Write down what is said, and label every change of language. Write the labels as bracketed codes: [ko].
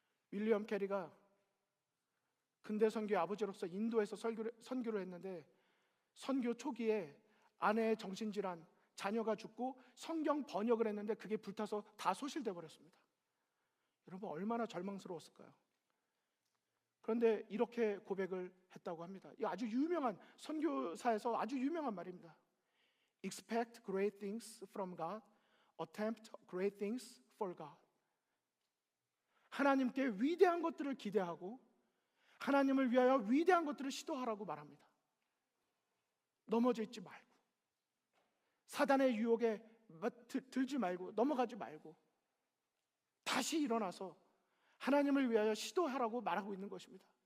[ko] 윌리엄 캐리가 근대 선교의 아버지로서 인도에서 선교를 했는데 선교 초기에 아내의 정신질환, 자녀가 죽고 성경 번역을 했는데 그게 불타서 다 소실돼 버렸습니다. 여러분 얼마나 절망스러웠을까요? 그런데 이렇게 고백을 했다고 합니다. 이 아주 유명한 선교사에서 아주 유명한 말입니다. [en] Expect great things from God, attempt great things for God. [ko] 하나님께 위대한 것들을 기대하고 하나님을 위하여 위대한 것들을 시도하라고 말합니다. 넘어져 있지 말고 사단의 유혹에 들지 말고 넘어가지 말고 다시 일어나서 하나님을 위하여 시도하라고 말하고 있는 것입니다.